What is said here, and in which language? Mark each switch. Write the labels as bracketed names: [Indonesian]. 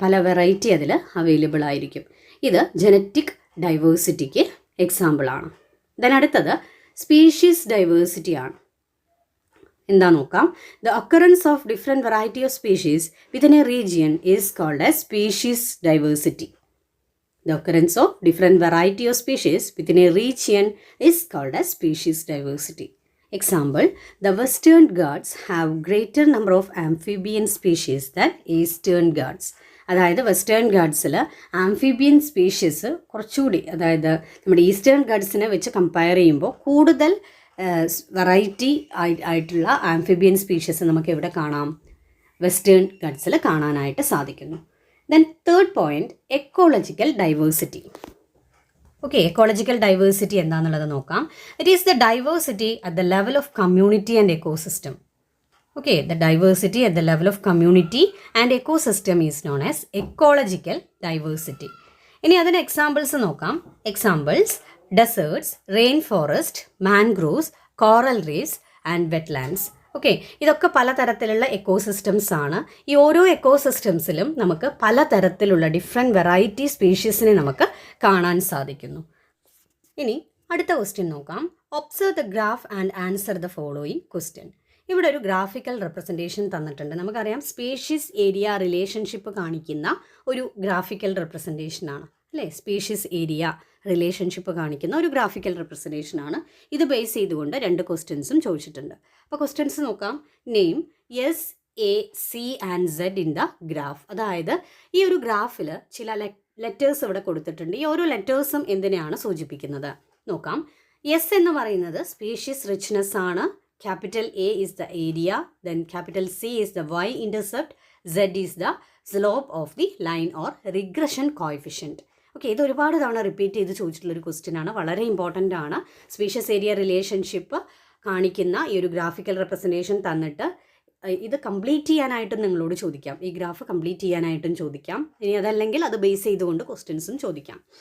[Malayalam] പല വെറൈറ്റി അതിൽ അവൈലബിൾ ആയിരിക്കും. ഇത് ജനറ്റിക് ഡൈവേഴ്സിറ്റിക്ക് എക്സാമ്പിളാണ്. ദെൻ അടുത്തത് സ്പീഷീസ് ഡൈവേഴ്സിറ്റി ആണ്. എന്താ നോക്കാം. [English] The occurrence of different variety of species within a region is called as species diversity. The occurrence of different variety of species within a region is called as species diversity. Example, the Western Ghats have greater number of amphibian species than Eastern Ghats. [Malayalam] അതായത് western ഗാഡ്സിൽ amphibian species കുറച്ചുകൂടി, അതായത് നമ്മുടെ eastern ഗാഡ്സിനെ വെച്ച് compare ചെയ്യുമ്പോൾ കൂടുതൽ variety ആയിട്ടുള്ള amphibian species നമുക്ക് എവിടെ കാണാം? വെസ്റ്റേൺ ഗാഡ്സിൽ കാണാനായിട്ട് സാധിക്കുന്നു. [English] Then third point, ecological diversity. [Malayalam] Okay, ecological diversity എന്താണെന്നുള്ളത് നോക്കാം. [English] It is the diversity at the level of community and ecosystem. Okay, the diversity at the level of community and ecosystem is known as ecological diversity. [Malayalam] ഇനി അതിന് examples നോക്കാം. [English] Examples: deserts, rain forest, mangroves, coral reefs and wetlands. [Malayalam] Okay, ഇതൊക്കെ പലതരത്തിലുള്ള ecosystems ആണ്. ഈ ഓരോ എക്കോസിസ്റ്റംസിലും നമുക്ക് പലതരത്തിലുള്ള ഡിഫറെൻറ്റ് വെറൈറ്റി സ്പീഷീസിനെ നമുക്ക് കാണാൻ സാധിക്കുന്നു. ഇനി അടുത്ത ക്വസ്റ്റ്യൻ നോക്കാം. [English] Observe the graph and answer the following question. [Malayalam] ഇവിടെ ഒരു ഗ്രാഫിക്കൽ റെപ്രസെൻറ്റേഷൻ തന്നിട്ടുണ്ട്. നമുക്കറിയാം സ്പീഷീസ് ഏരിയ റിലേഷൻഷിപ്പ് കാണിക്കുന്ന ഒരു ഗ്രാഫിക്കൽ റെപ്രസെൻറ്റേഷനാണ് അല്ലേ. സ്പീഷീസ് ഏരിയ റിലേഷൻഷിപ്പ് കാണിക്കുന്ന ഒരു ഗ്രാഫിക്കൽ റെപ്രസെൻറ്റേഷനാണ്. ഇത് ബേസ് ചെയ്തുകൊണ്ട് 2 ക്വസ്റ്റ്യൻസും ചോദിച്ചിട്ടുണ്ട്. അപ്പോൾ ക്വസ്റ്റ്യൻസ് നോക്കാം. [English] Name S, A, C and Z in the graph. [Malayalam] അതായത് ഈ ഒരു ഗ്രാഫിൽ ചില ലെറ്റേഴ്സ് ഇവിടെ കൊടുത്തിട്ടുണ്ട്. ഈ ഓരോ ലെറ്റേഴ്സും എന്തിനെയാണ് സൂചിപ്പിക്കുന്നത് നോക്കാം. എസ് എന്ന് പറയുന്നത് സ്പീഷീസ് റിച്ച്നെസ് ആണ്. [English] Capital A is the area, then capital C is the y-intercept, Z is the slope of the line or regression coefficient. [Malayalam] Okay, ഇത് ഒരുപാട് തവണ റിപ്പീറ്റ് ചെയ്ത് ചോദിച്ചിട്ടുള്ളൊരു ക്വസ്റ്റ്യൻ ആണ്. വളരെ ഇമ്പോർട്ടൻ്റ് ആണ്. സ്പീഷ്യസ് ഏരിയ റിലേഷൻഷിപ്പ് കാണിക്കുന്ന ഈ ഒരു ഗ്രാഫിക്കൽ റെപ്രസെൻറ്റേഷൻ തന്നിട്ട് ഇത് കംപ്ലീറ്റ് ചെയ്യാനായിട്ടും നിങ്ങളോട് ചോദിക്കാം. ഈ ഗ്രാഫ് കംപ്ലീറ്റ് ചെയ്യാനായിട്ടും ചോദിക്കാം. ഇനി അതല്ലെങ്കിൽ അത് ബേസ് ചെയ്തുകൊണ്ട് ക്വസ്റ്റ്യൻസും ചോദിക്കാം.